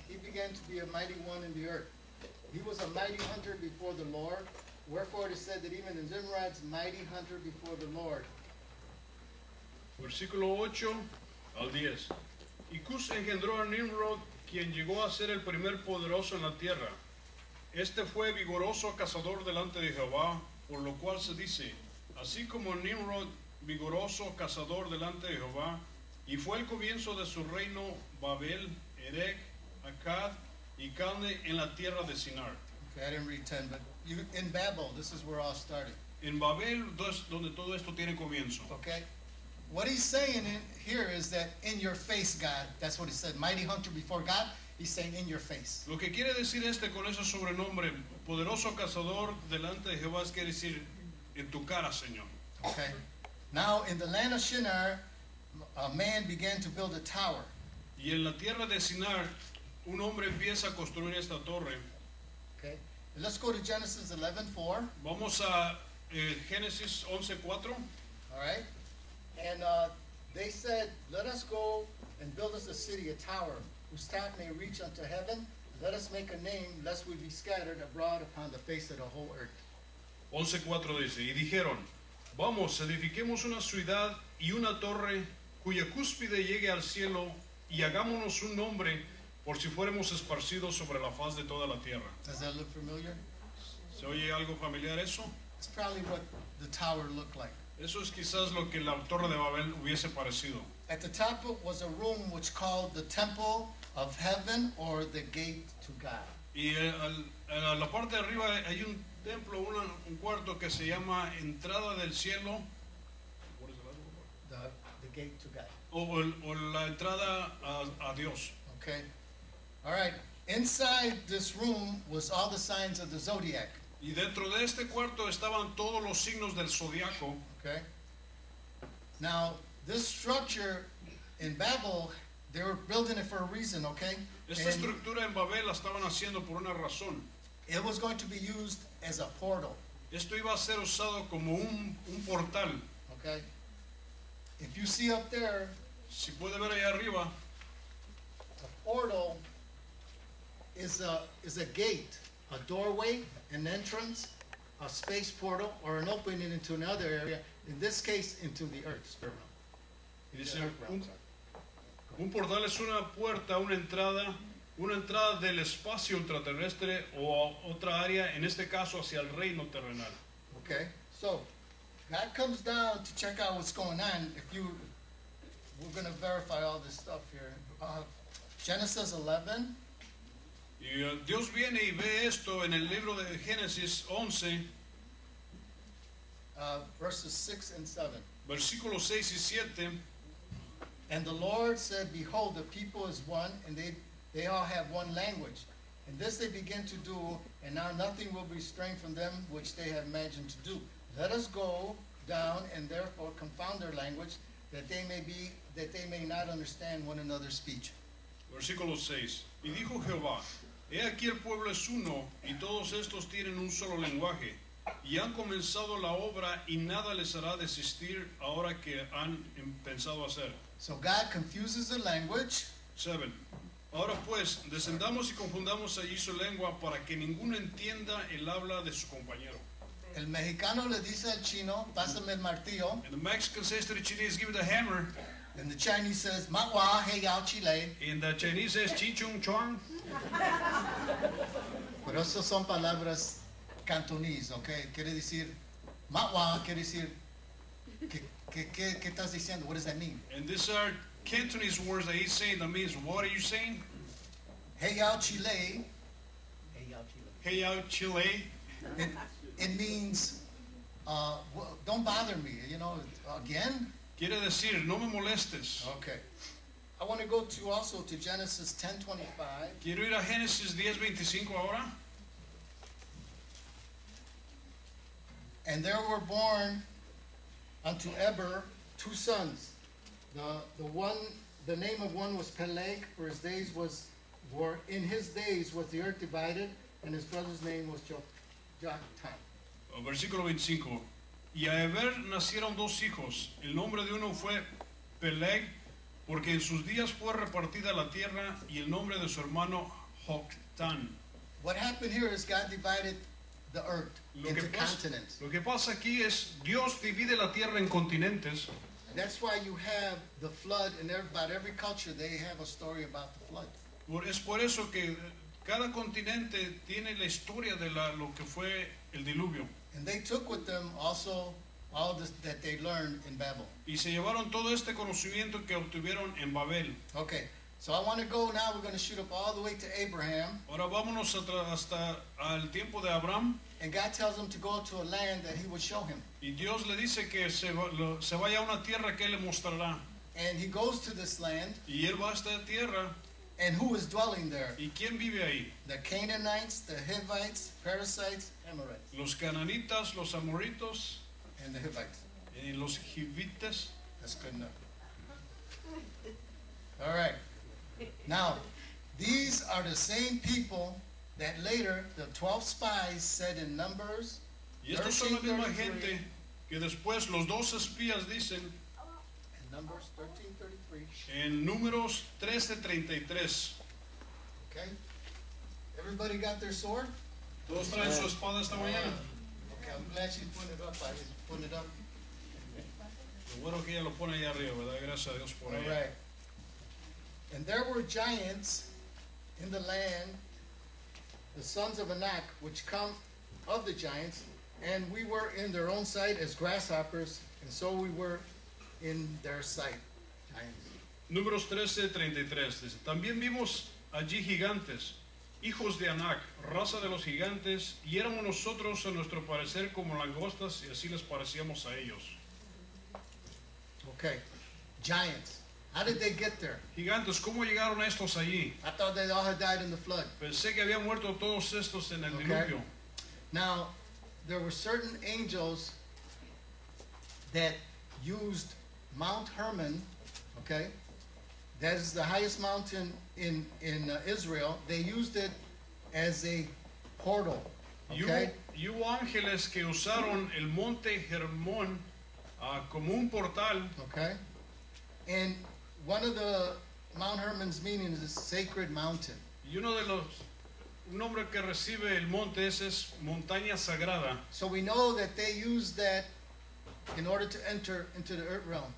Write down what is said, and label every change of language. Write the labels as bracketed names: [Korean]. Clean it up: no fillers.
[English] He began to be a mighty one in the earth. He was a mighty hunter before the Lord. Wherefore it is said that even Nimrod's mighty hunter before the Lord. [Spanish] Versículo 8 al 10. Y Cus engendró a Nimrod, quien llegó a ser el primer poderoso en la tierra. Este fue vigoroso cazador delante de Jehová, por lo cual se dice, así como Nimrod, vigoroso cazador delante de Jehová, y fue el comienzo de su reino Babel, Erech, Akkad y Calne en la tierra de Sinar. [English] Okay, I didn't read 10, but in Babel, this is where all started. [Spanish] En Babel, donde todo esto tiene comienzo. [English] Okay? What he's saying in here is that in your face, God, that's what he said, mighty hunter before God, he's saying in your face. [Spanish] Lo que quiere decir con ese sobrenombre, poderoso cazador delante de Jehová, quiere decir en tu cara, Señor. [English] Okay? Now, in the land of Shinar, a man began to build a tower. [Spanish] Y en la tierra de Sinar, un hombre empieza a construir esta torre. [English] Okay? Let's go to Genesis 11:4. [Spanish] Vamos a Génesis 11:4. [English] All right? And they said, let us go and build us a city, a tower, whose top may reach unto heaven. Let us make a name, lest we be scattered abroad upon the face of the whole earth. [Spanish] 11:4 dice, y dijeron, vamos, edifiquemos una ciudad y una torre cuya cúspide llegue al cielo y hagámonos un nombre por si fuéramos esparcidos sobre la faz de toda la tierra. [English] Does that look familiar? [Spanish] ¿Se oye algo familiar eso? [English] It's probably what the tower looked like. [Spanish] Eso es quizás lo que la torre de Babel hubiese parecido. [English] At the top was a room which called the temple of heaven or the gate to God. [Spanish] Y a la parte de arriba hay un templo, un cuarto que se llama entrada del cielo. [English] The gate to God. [Spanish] O la entrada a Dios. [English] Okay. All right. Inside this room was all the signs of the Zodiac. [Spanish] Y dentro de este cuarto estaban todos los signos del zodiaco. [English] Okay. Now, this structure in Babel, they were building it for a reason, okay? [Spanish] Esta [English] And [Spanish] estructura en Babel la estaban haciendo por una razón. [English] it was going to be used as a portal, [Spanish] Esto iba a ser usado como un portal. [English] okay? If you see up there, [Spanish] Si puede ver allá arriba, [English] a portal is a gate, a doorway, an entrance, a space portal, or an opening into another area, in this case, into the earth. [Spanish] dice, un portal es una puerta, una entrada del espacio ultraterrestre o a otra área, en este caso hacia el reino terrenal. [English] Okay, so God comes down to check out what's going on. We're going to verify all this stuff here. Genesis 11. [Spanish] Y Dios viene y ve esto en el libro de Génesis 11, [English] Verses 6 and 7. [Spanish] versículos 6 y 7. [English] And the Lord said, behold, the people is one, and they all have one language. And this they begin to do, and now nothing will be restrained from them which they have imagined to do. Let us go down and therefore confound their language, that they may not understand one another's speech. [Spanish] Versículo 6. Y dijo Jehová, he aquí el pueblo es uno, y todos estos tienen un solo lenguaje, y han comenzado la obra, y nada les hará desistir ahora que han pensado hacer. [English] So God confuses the language. [Spanish] 7. Ahora pues, descendamos y confundamos allí su lengua, para que ninguno entienda el habla de su compañero. El mexicano le dice al chino, pásame el martillo. [English] And the Mexican says to the Chinese, give it a hammer. And the Chinese says, matwa, hey yao chile. And the Chinese says, chichung chuang. [Spanish] Pero eso son palabras cantonese, okay? Quiere decir, matwa, quiere decir, ¿qué estás diciendo? [English] What does that mean? And these are Cantonese words that he's saying that means, what are you saying? Hey yao chile. Hey yao chile. Hey out Chile. It means, don't bother me, again? [Spanish] Quiere decir, no me molestes. [English] Okay. I want to go also to Genesis 10:25. [Spanish] Quiero ir a Génesis 10:25 ahora. [English] And there were born unto Eber 2 sons. The name of one was Peleg, for his days in his days was the earth divided, and his brother's name was Joktan. [Spanish] Versículo 25. Y a Eber nacieron dos hijos. El nombre de uno fue Peleg, porque en sus días fue repartida la tierra, y el nombre de su hermano Joktan. [English] What happened here is God divided the earth into continents. [Spanish] Lo que pasa aquí es Dios divide la tierra en continentes. [English] That's why you have the flood, and about every culture they have a story about the flood. [Spanish] Es por eso que cada continente tiene la historia de lo que fue el diluvio. [English] And they took with them also all this that they learned in Babel. [Spanish] Y se llevaron todo este conocimiento que obtuvieron en Babel. [English] Okay, so I want to go now. We're going to shoot up all the way to Abraham. [Spanish] Ahora vámonos hasta el tiempo de Abraham. [English] And God tells him to go to a land that he would show him. [Spanish] Y Dios le dice que se vaya a una tierra que él le mostrará. [English] And he goes to this land. [Spanish] Y él va a esta tierra. [English] And who is dwelling there? [Spanish] ¿Y quién vive ahí? [English] The Canaanites, the Hivites, Perizzites, Amorites. [Spanish] Los cananitas, los amoritos, [English] and the Hivites. [Spanish] Y los hivites. [English] That's good enough. All right. Now, these are the same people that later the 12 spies said in Numbers. [Spanish] Y estos son la misma gente que después los 12 espías dicen [English] in Numbers 13:33. [Spanish] En Números 13:33. [English] Okay. Everybody got their sword? [Spanish] Todos traen su espada esta mañana. [English] Okay, I'm glad she's putting it up. I was putting it up. [Spanish] Lo bueno que ella lo pone ahí arriba, ¿verdad? Gracias a Dios por ella. [English] All right. And there were giants in the land, the sons of Anak, which come of the giants, and we were in their own sight as grasshoppers, and so we were in their sight. Giants. [Spanish] Números 13:33 dice, también vimos allí gigantes, hijos de Anak, raza de los gigantes, y éramos nosotros a nuestro parecer como langostas, y así les parecíamos a ellos. [English] Okay, giants. How did they get there? [Spanish] Gigantes, ¿cómo llegaron estos allí? [English] I thought they all had died in the flood. [Spanish] Pensé que habían muerto todos estos en el diluvio. [English] Now, there were certain angels that used Mt Hermon, okay? That is the highest mountain in Israel. They used it as a portal, okay? [Spanish] Y hubo ángeles que usaron el monte Hermón como un portal. [English] Okay? And one of the Mount Hermon's meaning is sacred mountain. [Spanish] Y un nombre que recibe el monte es montaña sagrada. [English] So we know that they used that in order to enter into the earth realm.